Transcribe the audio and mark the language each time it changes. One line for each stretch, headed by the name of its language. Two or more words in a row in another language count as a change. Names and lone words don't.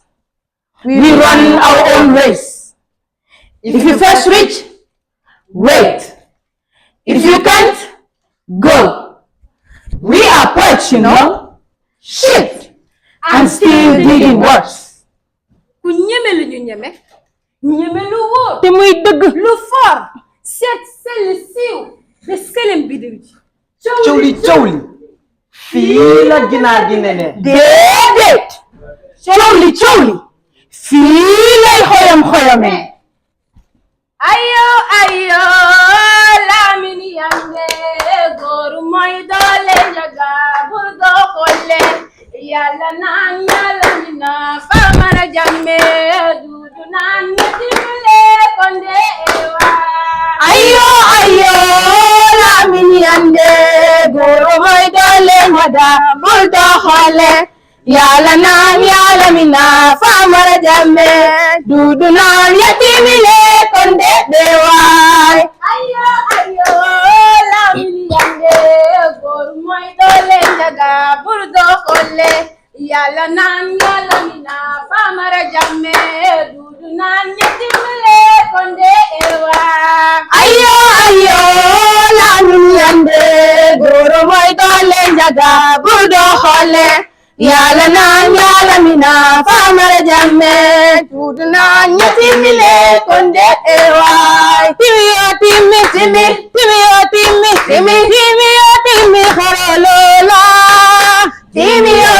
English: We run our own race. If you first reach, wait. If you can't, go. We are poets, you know. Shift and still digging worse.
Wolof: Ku ñeme lu ñu ñeme lu wóor te muy dëgg lu fort seet sell siiw be selem bidiw ji cowli fii la ginaar gi nene déedéet cowli fii lay xoyame ayo Lamin Yande góor mooy doole njaga bur doo xolle yàlla naan yàlla mi na Famara Jamme dudu naan na dimbale konde ewa ayo Lamin Yande góor mooy doole njaga bur doo xolle yàlla naan yàlla mi na Famara Jamme dudu naan ya dimbale konde ewa ayo Lamin Yande góor mooy doole njaga bur doo xolle yàlla naan yàlla mi na Famara Jamme dudu naan ñetti mele konde ewa ayo Lamin Yande góor mooy doole njaga bur doo xolle yàlla naan yàlla mi na Famara Jamme dudu naan ñetti mele konde ewa timi xaralola timi